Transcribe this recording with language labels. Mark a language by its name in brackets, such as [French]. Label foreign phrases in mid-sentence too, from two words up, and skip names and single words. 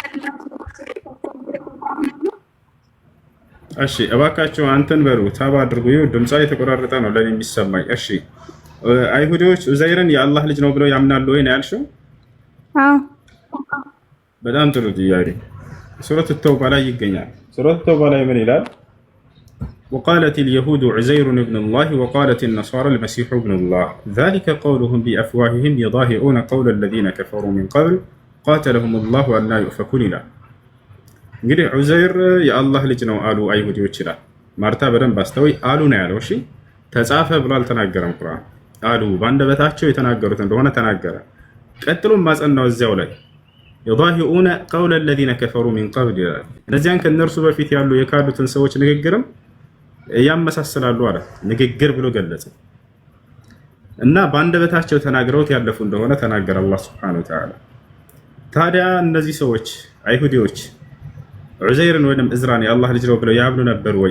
[Amharic] እሺ እባካችሁ አንተን በሉ ታባ አድርጉ። ይኸው ድምጻ የተቆራረጠ ነው ለኔ የሚሰማኝ። እሺ አይሁዶች ዑዘይርን የአላህ ልጅ ነው ብለው ያምናሉ ወይ ነው ያልሽው? አዎ በጣም ጥሩ ጥያቄ። ሱረቱ ተውባ ላይ ይገኛል። ሱረቱ ተውባ ላይ ምን ይላል? [Arabic] وقالت اليهود عزير ابن الله وقالت النصارى المسيح ابن الله ذلك قولهم بأفواههم يضاهئون قول الذين كفروا من قبل قاتلهم الله أن لا يؤفكون [Amharic] ይላል። እንግዲህ ዑዘይር የአላህ ልጅ ነው አሉ አይሁዶች ይላል። ማርታ በደንብ አስተውይ። አሉ ነው ያለው። እሺ ተጻፈ ብሎ አልተናገረም ቁርአን። አሉ ባንደበታቸው የተናገሩት እንደሆነ ተናገረ። ቀጥሎም ማጸናው እዚያው ላይ [Arabic] يضاهئون قول الذين كفروا من قبل [Amharic] ይላል። እነዚያን ከነርሱ በፊት ያሉ የካዱትን ሰዎች ንግግርም ያመሳስላሉ አለ። ንግግር ብሎ ገለጸ እና ባንደበታቸው ተናግረውት ያለፉ እንደሆነ ተናገረ አላህ [Arabic] سبحانه وتعالى። [Amharic] ታዲያ እነዚህ ሰዎች አይሁዲዎች ዑዘይርን ወይም እዝራን የአላህ ልጅ ነው ብለው ያምኑ ነበር ወይ?